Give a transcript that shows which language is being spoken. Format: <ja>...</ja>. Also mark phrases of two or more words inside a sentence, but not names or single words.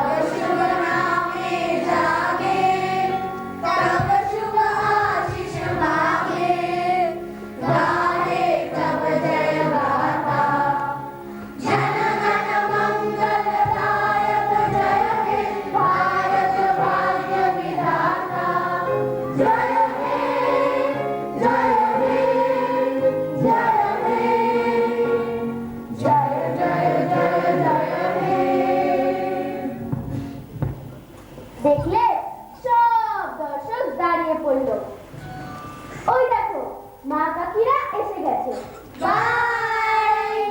<bn>শুভ নামে জাগে, তব শুভ আশিস মাগে, গাহে তব জয় গাথা, জন গণ মঙ্গলদায়ক জয় হে ভারত ভাগ্য বিধাতা, জয় হে জয় হে জয় হে জয় জয় জয় জয় হে। দেখলে সব দর্শক দাঁড়িয়ে পড়লো। ওই দেখো মা কাকিরা এসে গেছে। বাই।</bn>